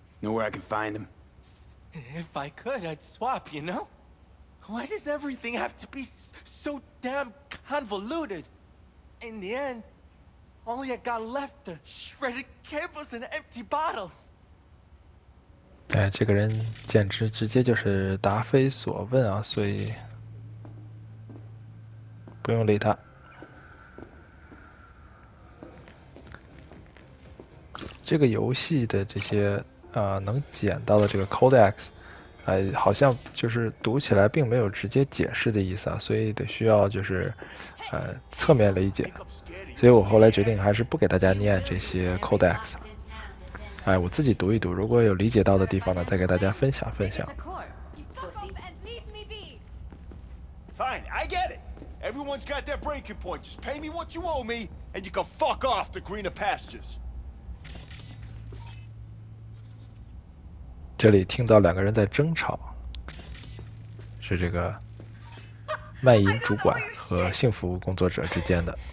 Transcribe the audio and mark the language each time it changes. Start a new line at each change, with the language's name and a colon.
English: Know where I can find him? If I could, I'd swap, you know? Why does everything have to be so damn convoluted? In the end, All you got left are shredded cables and empty bottles.
Chinese: 哎，这个人简直直接就是答非所问啊，所以不用理他。这个游戏的这些能捡到的这个 codex，好像就是读起来并没有直接解释的意思啊，所以得需要就是侧面理解。所以我后来决定还是不给大家念这些 codex。哎，我自己读一读，如果有理解到的地方呢，再给大家分享分享。
English: Fine, I get it. Everyone's got their breaking point. Just pay me what you owe me, and you can fuck off to greener pastures.
Chinese: 这里听到两个人在争吵，是这个卖淫主管和性服务工作者之间的。